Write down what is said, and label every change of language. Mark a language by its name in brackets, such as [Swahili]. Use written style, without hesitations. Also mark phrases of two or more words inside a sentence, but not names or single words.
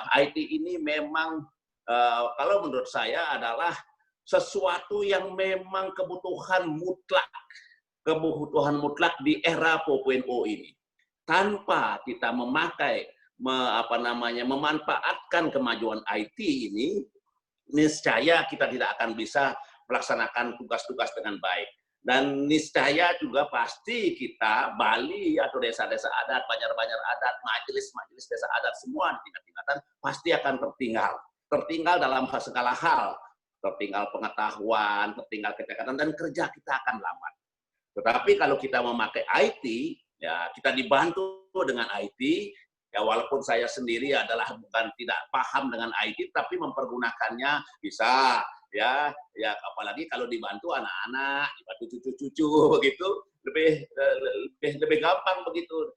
[Indonesian] IT ini memang kalau menurut saya adalah sesuatu yang memang kebutuhan mutlak di era 4.0 ini. Tanpa kita memanfaatkan kemajuan IT ini, niscaya kita tidak akan bisa melaksanakan tugas-tugas dengan baik. Dan niscaya juga pasti kita, Bali atau desa-desa adat, banjar-banjar adat, majelis desa adat, semua di tingkat-tingkatan pasti akan tertinggal dalam segala hal. Tertinggal pengetahuan, tertinggal kecakapan, dan kerja kita akan lambat. Tetapi kalau kita memakai IT, ya kita dibantu dengan IT, ya walaupun saya sendiri adalah bukan tidak paham dengan IT, tapi mempergunakannya bisa, ya apalagi kalau dibantu anak-anak, dibantu cucu-cucu begitu, lebih gampang begitu.